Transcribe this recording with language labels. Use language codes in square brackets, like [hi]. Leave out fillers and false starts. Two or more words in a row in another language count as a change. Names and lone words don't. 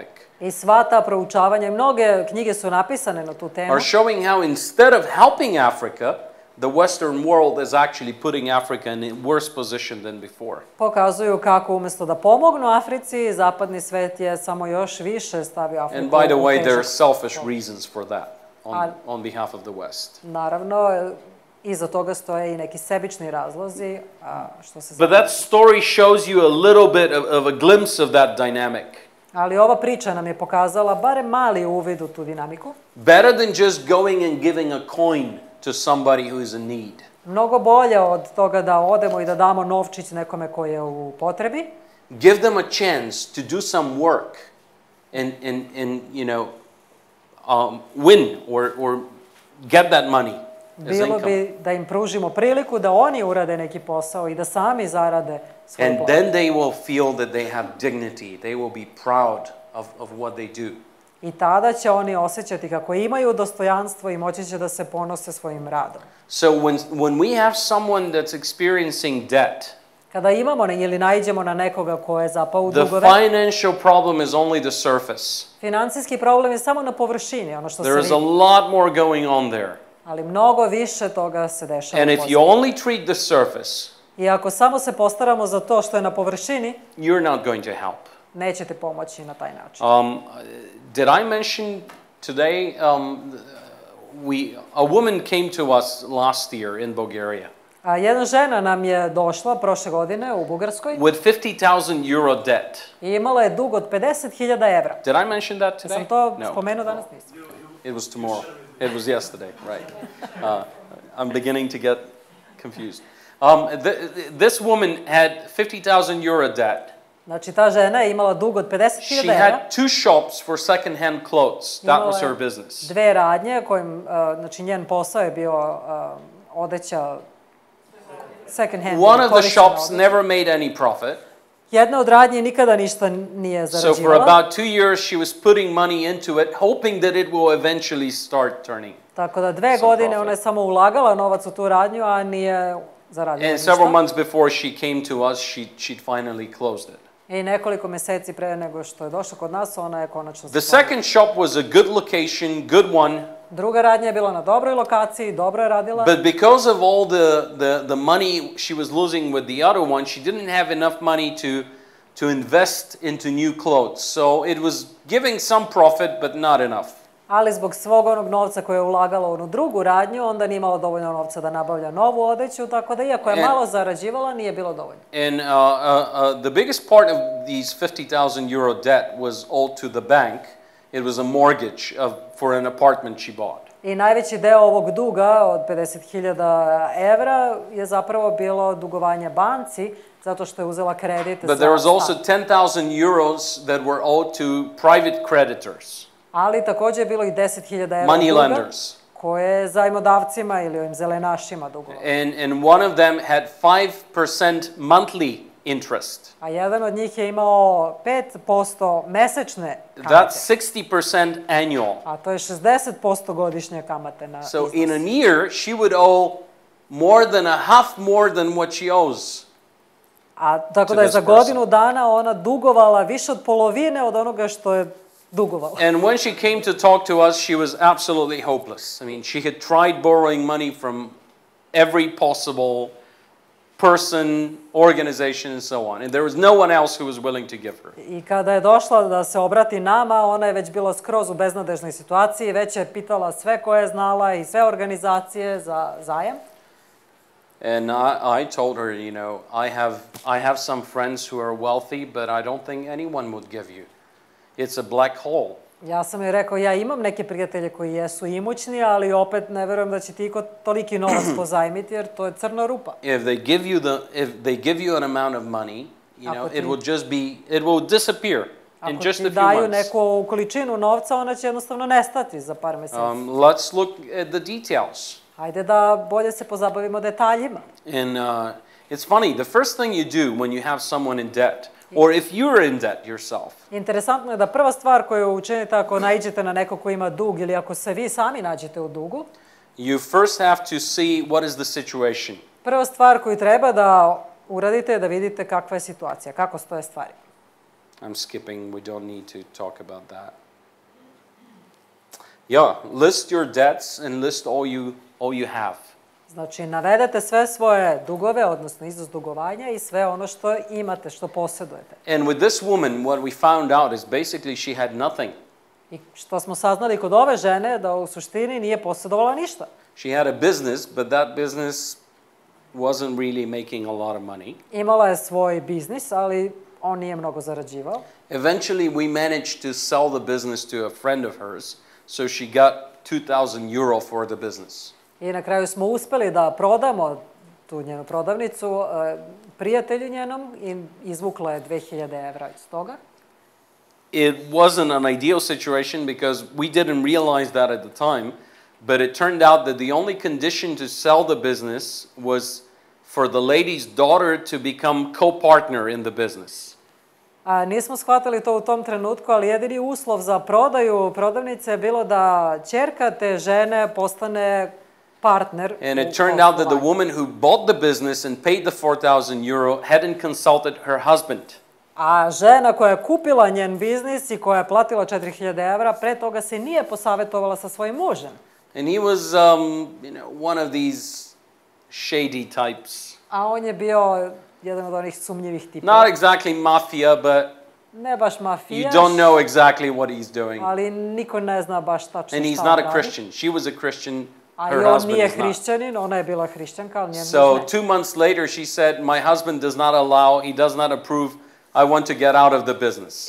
[sr] I sva ta proučavanja i mnoge knjige su napisane na tu temu. [en] are showing how instead of helping Africa, the Western world is actually putting Africa in a worse position than before. [sr] Pokazuju kako umjesto da pomognu Africi, zapadni svet je samo još više stavio Afriku. [en] And by the way, [sr] u [en] there are [sr] težak [en] selfish [sr] položaj. [en] reasons for that on behalf of the West. [sr] Naravno, iza toga stoje i neki sebični razlozi, što se [en] But that story shows you a little bit of a glimpse of that dynamic. [sr] Ali ova priča nam je pokazala barem mali uvid u tu dinamiku. [en] Better than just going and giving a coin to somebody who is in need. [sr] Mnogo bolje od toga da odemo i da damo novčić nekome koji je u potrebi. [en] Give them a chance to do some work and win or get that money as [sr] Bilo [en] income. [sr] bi da im pružimo priliku da oni urade neki posao i da sami zarade svoju [en] And [sr] platu. [en] then they will feel that they have dignity. They will be proud of what they do. [sr] I tada će oni osjećati kako imaju dostojanstvo i moći će da se ponose svojim radom. [en] So when we have someone that's experiencing debt, [sr] Kada imamo ili naiđemo na nekoga ko je zapao u [en] the [sr] dugove, [en] financial problem is only the surface. [sr] financijski problem je samo na površini, ono što se [en] There is a [sr] vidi. [en] lot more going on there. [sr] Ali mnogo više toga se dešava. [en] And [sr] u [en] if you [sr] pozadini. [en] only treat the surface, [sr] I ako samo se postaramo za to što je na površini, [en] you're not going to help. [sr] nećete pomoći na taj način. [en] Did I mention today, a woman came to us last year in Bulgaria [sr] Jedna žena nam je došla prošle godine u Bugarskoj [en] with 50,000 euro debt. [sr] i imala je dug od 50.000 evra. [en] Did I mention that today? [sr] Sam to [en] No. [sr] spomenuo danas? Nisam. [en] It was tomorrow. It was yesterday, right. I'm beginning to get confused. This woman had 50,000 euro debt. [sr] Znači, ta žena je imala dug od 50.000 [en] She [sr] evra. [en] had 2 shops for second-hand clothes. That was her business. [sr] Dve radnje kojim, znači njen posao je bio odeća [en] second hand. One of the [sr] korištena [en] shops [sr] odeća. [en] never made any profit. [sr] Jedna od radnji nikada ništa nije [en] So for [sr] zarađivala. [en] about 2 years she was putting money into it, hoping that it will eventually start turning. [sr] Tako da 2 [en] some [sr] godine [en] profit. [sr] ona je samo ulagala novac u tu radnju, a nije zaradila [en] And several [sr] ništa. [en] months before she came to us, she'd finally closed it. [sr] I nekoliko meseci pre nego što je došla kod nas, ona je konačno [en] The [sr] zatvorila. [en] second shop was a good location, good one, [sr] Druga radnja je bila na dobroj lokaciji, dobro je radila. [en] but because of all the money she was losing with the other one, she didn't have enough money to invest into new clothes. So it was giving some profit, but not enough. [sr] Ali zbog svog onog novca koje je ulagala u onu drugu radnju, onda nije imala dovoljno novca da nabavlja novu odeću, tako da iako je malo zarađivala, nije bilo dovoljno. [en] And the biggest part of these 50,000 euro debt was owed to the bank. It was a mortgage for an apartment she bought. [sr] I najveći deo ovog duga od 50.000 evra je zapravo bilo dugovanje banci, zato što je uzela kredit [en] But there was [sr] za [en] also [sr] stan. [en] 10,000 euros that were owed to private creditors, [sr] Ali takođe je bilo i 10.000 evra [en] money [sr] duga [en] lenders. [sr] ko je zajmodavcima ili ovim zelenašima dugovao. [en] And one of them had 5% monthly interest. [sr] A jedan od njih je imao 5% mesečne kamate. [en] That's 60% annual. [sr] A to je 60% godišnje kamate na iznos. [en] So in a year, she would owe more than a half more than what she owes. [sr] A tako da je za godinu dana ona dugovala više od polovine od onoga što je dugovala. [en] And when she came to talk to us, she was absolutely hopeless. I mean, she had tried borrowing money from every possible person, organization, and so on. And there was no one else who was willing to give her. [sr] I kada je došla da se obrati nama, ona je već bila skroz u beznadežnoj situaciji, već je pitala sve koje je znala i sve organizacije za zajam. [en] And I told her, you know, I have some friends who are wealthy, but I don't think anyone would give you. It's a black hole. [sr] Ja sam joj rekao, ja imam neke prijatelje koji jesu imućni, ali opet ne verujem da će ti iko toliki novac pozajmiti, jer to je crna rupa. [en] If they give you an amount of money, you know, it will disappear in just a few months. [sr] Ako ti daju neku količinu novca, ona će jednostavno nestati za par meseci. [en] Let's look at the details. [sr] Hajde da bolje se pozabavimo detaljima. [en] And it's funny, the first thing you do when you have someone in debt, or if you're in debt yourself. [sr] Interesantno je da prva stvar koju učinite ako naiđete na nekog ko ima dug ili ako se vi sami nađete u dugu, [en] you first have to see what is the situation. [sr] Prva stvar koju treba da uradite je da vidite kakva je situacija, kako stoje stvari. [en] I'm skipping, we don't need to talk about that. Yeah, list your debts and list all you have. [sr] Znači, navedete sve svoje dugove, odnosno iznos dugovanja i sve ono što imate, što posjedujete. [en] And with this woman, what we found out is basically she had nothing. [sr] I što smo saznali kod ove žene, da u suštini nije posjedovala ništa. [en] She had a business, but that business wasn't really making a lot of money. [sr] Imala je svoj biznis, ali on nije mnogo zarađivao. [en] Eventually, we managed to sell the business to a friend of hers, so she got 2,000 euro for the business. [sr] I na kraju smo uspeli da prodamo tu njenu prodavnicu prijatelju njenom i izvukla je 2.000 evra iz toga. [en] It wasn't an ideal situation because we didn't realize that at the time, but it turned out that the only condition to sell the business was for the lady's daughter to become co-partner in the business. [sr] Nismo shvatili to u tom trenutku, ali jedini uslov za prodaju prodavnice je bilo da ćerka te žene postane partner. [en] And it turned out that the woman who bought the business and paid the 4,000 euro hadn't consulted her husband. [sr] A žena koja je kupila njen biznis i koja je platila 4.000 evra, pre toga se nije posavetovala sa svojim mužem. [en] And he was, one of these shady types. [sr] A on je bio jedan od onih sumnjivih tipova. [en] Not exactly mafia, but [sr] ne baš mafijaš. [en] You don't know exactly what he's doing. [sr] Ali niko ne zna baš tačno šta radi. [en] And he's not a Christian. She was a Christian. Her [sr] on [en] husband [sr] nije [en] is not. [sr] hrišćanin, ona je bila hrišćanka, ali njen muž ne. [en] So 2 months later she said, my husband does not allow, he does not approve, I want to get out of the business.